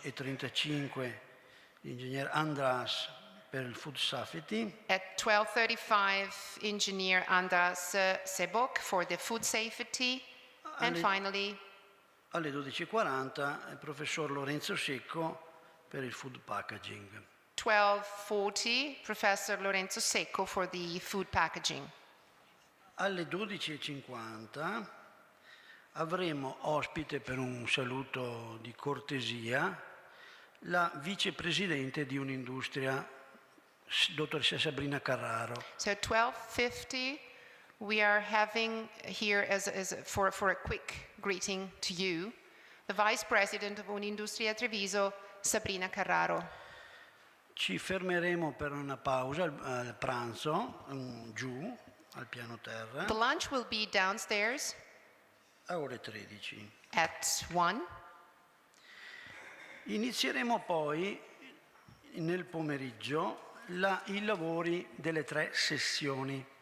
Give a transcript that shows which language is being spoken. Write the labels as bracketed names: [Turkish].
[Italian] 12:35 l'ingegner Andras per il food safety, [English] at 12:35, engineer Andras Sebok for the food safety, and finally, [Italian] alle 12:40 il professor Lorenzo Secco per il food packaging. [English] 12:40, Professor Lorenzo Secco for the food packaging. [Italian] Alle 12:50 avremo ospite per un saluto di cortesia la vicepresidente di Un'Industria, dottoressa Sabrina Carraro. [English] So at 12:50, we are having here for a quick greeting to you, the Vice President of Un'Industria Treviso, Sabrina Carraro. [Italian] Ci fermeremo per una pausa al pranzo giù al piano terra [English] The lunch will be downstairs [Italian] a ore 13. [English] at 1. [Italian] Inizieremo poi nel pomeriggio i lavori delle 3 sessioni.